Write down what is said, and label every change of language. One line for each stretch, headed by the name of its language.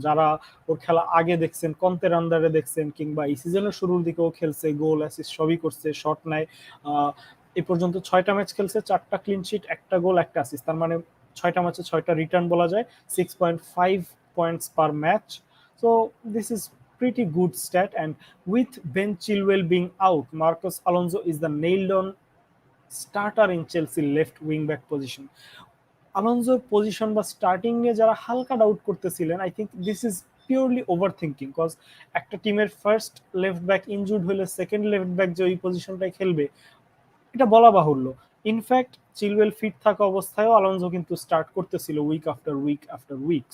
Bangla: যারা ওর খেলা আগে দেখছেন, কন্তের আন্ডারে দেখছেন, কিংবা এই সিজনের শুরুর দিকেও খেলছে, গোল অ্যাসিস্ট সবই করছে, শট নেয়। এ পর্যন্ত 6টা ম্যাচ খেলছে, 4টা ক্লিন শিট, একটা গোল, একটা অ্যাসিস্ট। তার মানে 6টা ম্যাচে 6টা রিটার্ন বলা যায়, 6.5 points per match.
English: So this is pretty good stat. And with Ben Chilwell being out, Marcos Alonso is the nailed on starter in Chelsea left wing back position.
Bangla: আলোনসোর position বা starting নিয়ে যারা হালকা doubt করতেছিলেন,
English: I think this is purely overthinking.
Bangla: Cause একটা টিমের first left back injured হলে second left back যে ওই পজিশনটাই খেলবে এটা বলা বাহুল্য। ইনফ্যাক্ট চিলওয়েল ফিট থাকা অবস্থায়ও আলোনসো কিন্তু স্টার্ট করতেছিল week after week after week.